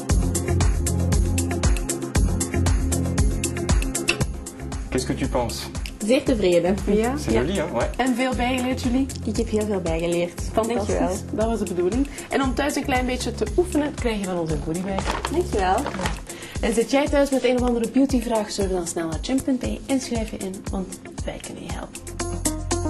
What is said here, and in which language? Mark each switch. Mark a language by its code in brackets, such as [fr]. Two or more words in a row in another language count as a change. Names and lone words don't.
[fr] Qu'est-ce que tu penses? [nl] Zeer tevreden. Ja? [fr] C'est joli, hein? Ouais. [nl] En veel bijgeleerd, jullie? Ik heb heel veel bijgeleerd. Fantastisch. Dankjewel. Dat was de bedoeling. En om thuis een klein beetje te oefenen, krijg je van ons een goodiebag. Dankjewel. En zit jij thuis met een of andere beautyvraag, surf dan snel naar gym.be en schrijf je in, want wij kunnen je helpen.